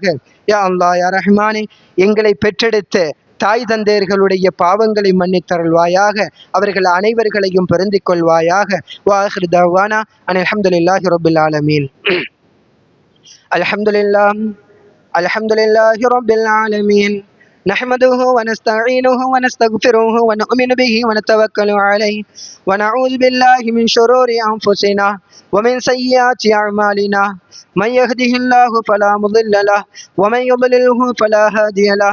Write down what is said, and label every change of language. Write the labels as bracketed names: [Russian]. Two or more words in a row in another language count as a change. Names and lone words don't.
[Tamil] யா அல்லாஹ் யா ரஹ்மானே, எங்களை பெற்றெடுத்த தாய் தந்தையர்களுடைய பாவங்களை மன்னித்தருள்வாயாக. அவர்கள் அனைவர்களையும் பொருந்திக் கொள்வாயாக. [Arabic] وآخر دعوانا أن الحمد لله رب العالمين. الحمد لله رب العالمين. نحمده ونستعينه ونستغفره ونؤمن به ونتوكل عليه ونعوذ بالله من شرور أنفسنا ومن سيئات أعمالنا. من يهده الله فلا مضل له ومن يضلله فلا هادي له.